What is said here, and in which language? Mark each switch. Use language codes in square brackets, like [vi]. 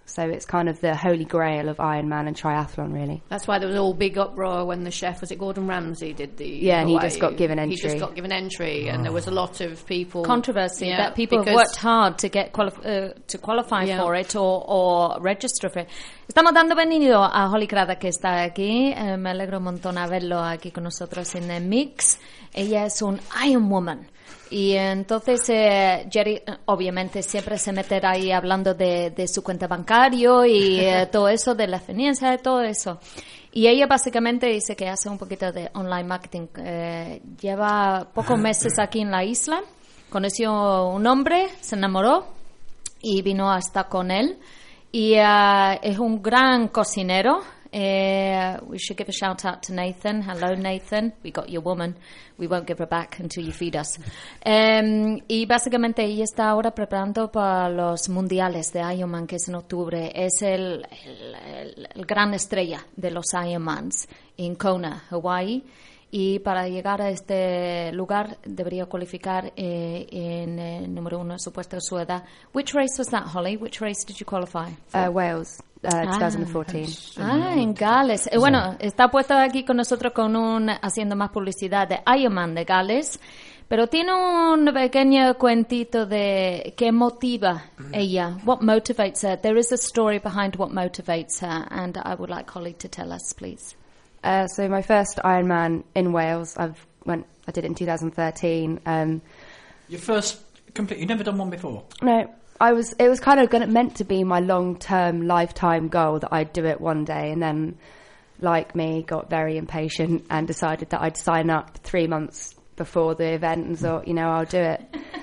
[en] So it's kind of the holy grail of Iron Man and triathlon, really. That's why there was all big uproar when the chef, was it Gordon Ramsay, did the Hawaii. Yeah, and he just got given entry. And there was a lot of people... Controversy, yeah, that people have worked hard to get qualify yeah. for it or register for it. [es] Estamos dando bienvenido a Holly Crada, que está aquí. Me alegro un montón haberlo aquí con nosotros en The Mix. Ella es un Iron Woman. Y entonces Jerry obviamente siempre se meterá ahí hablando de su cuenta bancario y todo eso, de la finanza, de todo eso. Y ella básicamente dice que hace un poquito de online marketing. Lleva pocos meses aquí en la isla Conoció un hombre, se enamoró y vino a estar con él. Y es un gran cocinero. [en] We should give a shout out to Nathan. Hello, Nathan. We got your woman. We won't give her back until you feed us. [es] Y básicamente ella está ahora preparando para los mundiales de Ironman, que es en octubre. Es el gran estrella de los Ironmans en Kona, Hawaii. Y para llegar a este lugar debería cualificar en número uno, supuesto, su edad. [en] Which race was that, Holly? Which race did you qualify for? Wales, 2014. [es] Ah, en Gales. Bueno, está puesto aquí con nosotros con un haciendo más publicidad de Ironman de Gales, pero tiene un pequeño cuentito de qué motiva ella. [en] What motivates her? There is a story behind what motivates her, and I would like Holly to tell us, please. So my first Ironman in Wales, I did it in 2013. Your first complete? You've never done one before? No, meant to be my long-term lifetime goal that I'd do it one day, and then, like me, got very impatient and decided that I'd sign up 3 months before the event and thought, you know, I'll do it.